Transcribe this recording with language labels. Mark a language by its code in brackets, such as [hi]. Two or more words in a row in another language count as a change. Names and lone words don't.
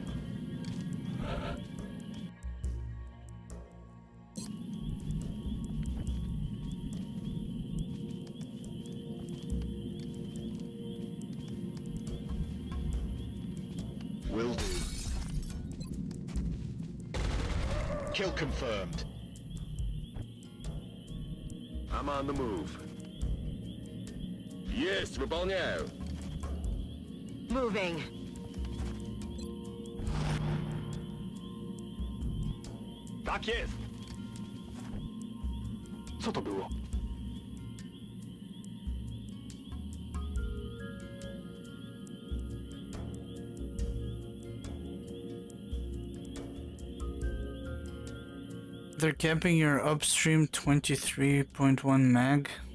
[en] Will do. Kill confirmed. I'm on the move. [ru] Есть, выполняю. [en] Moving. [pl] Tak jest. Co to było? [en] They're capping your upstream 23.1 mag.